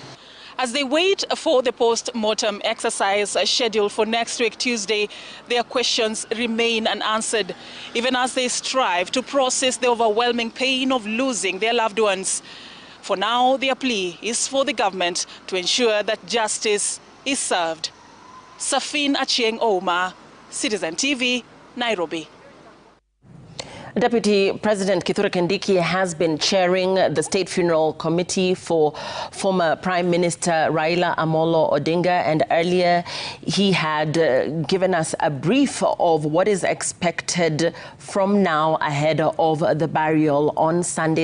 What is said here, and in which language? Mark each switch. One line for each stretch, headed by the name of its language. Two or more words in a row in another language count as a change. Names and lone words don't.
English: As they wait for the post-mortem exercise scheduled for next week, Tuesday, their questions remain unanswered, even as they strive to process the overwhelming pain of losing their loved ones. For now, their plea is for the government to ensure that justice is served. Safin Achieng Oma, Citizen TV, Nairobi. Deputy President Kithure Kindiki has been chairing the State Funeral Committee for former Prime Minister Raila Amolo Odinga, and earlier he had given us a brief of what is expected from now ahead of the burial on Sunday.